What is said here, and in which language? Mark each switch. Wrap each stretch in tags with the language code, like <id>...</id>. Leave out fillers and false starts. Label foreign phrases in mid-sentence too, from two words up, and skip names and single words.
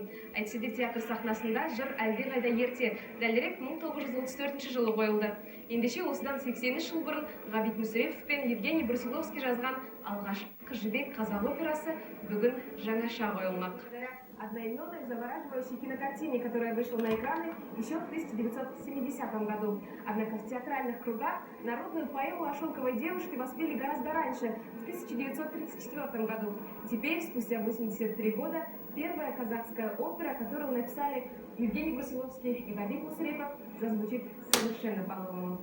<kk>Әйтсе де театр сахнасында жыр әлдеқайда ерте, дәлірек 1934 жылы қойылды. Ендеше осыдан 83 жыл бұрын Ғабит Мүсірепов пен Евгений Брусиловский жазған алғашқы Қыз жібек қазақ операсы бүгін жаңаша қойылмақ.</kk> <ru>Одноименной завораживающей кинокартине, которая вышла на экраны еще в 1970 году. Однако в театральных кругах народную поэму о шелковой девушке воспели гораздо раньше, в 1934 году. Теперь, спустя 83 года, первая казахская опера, которую написали Евгений Брусиловский и Ғабит Мүсірепов, зазвучит совершенно по-новому.</ru>